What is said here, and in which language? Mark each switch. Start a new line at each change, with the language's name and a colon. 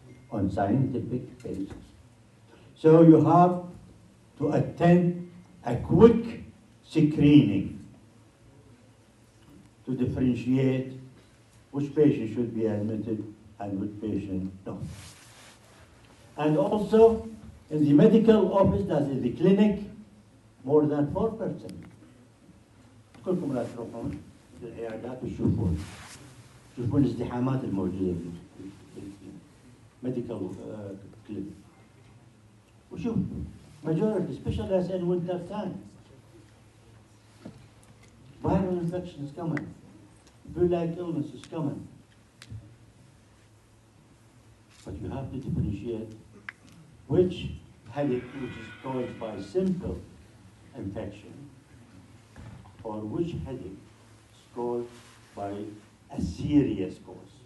English: On scientific basis. So you have to attend a quick screening to differentiate which patient should be admitted and which patient not. And also, in the medical office, that is the clinic, more than 4%.
Arabic: كلكم لا تروحون للعيادات وتشوفون الازدحامات الموجودة في الميديكال كلينيك. وشوف
English: majority, especially as in winter time. Viral infection is coming. Flu-like illness is coming. But you have to differentiate which headache which is caused by simple infection or which headache is caused by a serious cause.